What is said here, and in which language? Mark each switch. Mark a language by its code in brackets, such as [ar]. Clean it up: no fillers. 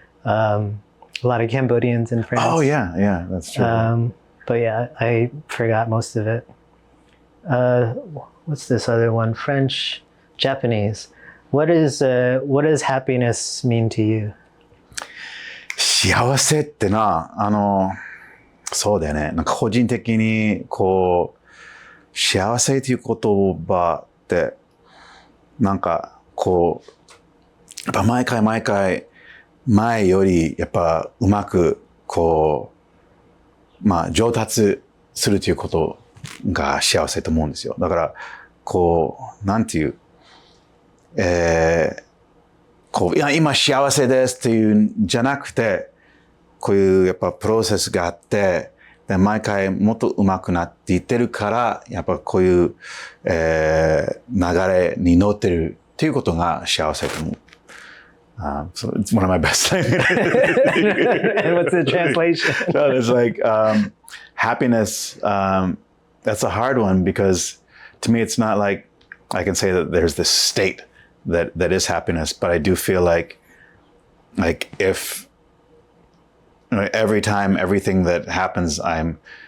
[en] A lot of Cambodians in France. Oh yeah, that's true. But yeah, I forgot most of it. What's this other one? French, Japanese. What does happiness mean to you? [ja] 幸せってな、そうだよね。なんか個人的にこう幸せという言葉ってなんかこうやっぱ毎回前よりやっぱうまくこう上達するということが幸せと思うんですよ。だからこうなんていうこういや今幸せですっていうんじゃなくて、こういうやっぱプロセスがあって、で毎回もっと上手くなっていってるから、やっぱこういう、流れに乗ってるっていうことが幸せと思う。 [en] So it's one of my best things. And what's the translation? No, it's like happiness. That's a hard one because to me it's not like I can say that there's this state that is happiness, but I do feel like if every time everything that happens I'm